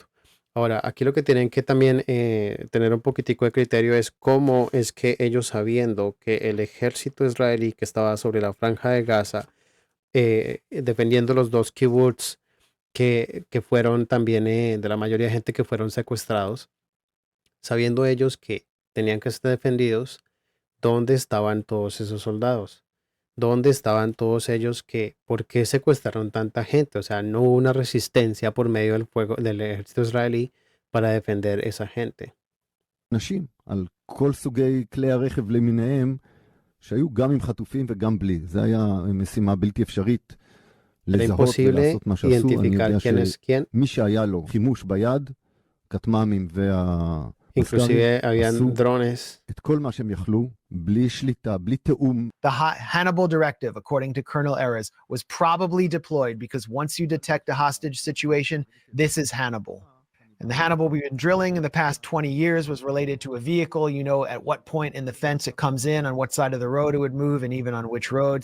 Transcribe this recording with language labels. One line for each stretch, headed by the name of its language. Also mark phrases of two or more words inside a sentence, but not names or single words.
Spanish: Ahora, aquí lo que tienen que también tener un poquitico de criterio es cómo es que ellos, sabiendo que el ejército israelí que estaba sobre la franja de Gaza, defendiendo los 2 kibbutz que fueron también de la mayoría de gente que fueron secuestrados, sabiendo ellos que tenían que ser defendidos, ¿dónde estaban todos esos soldados? ¿Dónde estaban todos ellos por qué secuestraron tanta gente? O sea, no hubo una resistencia por medio del fuego del ejército israelí para defender esa gente.
Hebrew: נשים על כל סוגי כלי הרכב למיניהם, שהיו גם עם חטופים וגם בלי. זה היה משימה בלתי אפשרית לזהות ולעשות מה שעשו. אני יודע שמי שהיה לו חימוש ביד, כטמ"מים
Spanish: Inclusive habían drones.
Hebrew: את כל מה שהם יכלו, בלי שליטה, בלי תאום.
English: The Hannibal directive, according to Colonel Erez, was probably deployed because once you detect a hostage situation, this is Hannibal. And the Hannibal we've been drilling in the past 20 years was related to a vehicle. You know at what point in the fence it comes in, on what side of the road it would move, and even on which road.